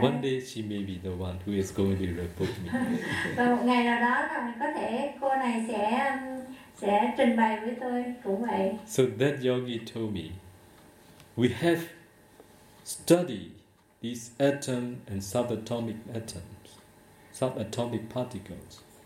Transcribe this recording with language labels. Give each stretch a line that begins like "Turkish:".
English: One day she may be the one who is going to report me.
Vietnamese: Và một ngày nào đó có thể cô này sẽ trình bày với tôi cũng vậy.
English: So that yogi told me, we have studied these atoms and subatomic atoms, subatomic particles.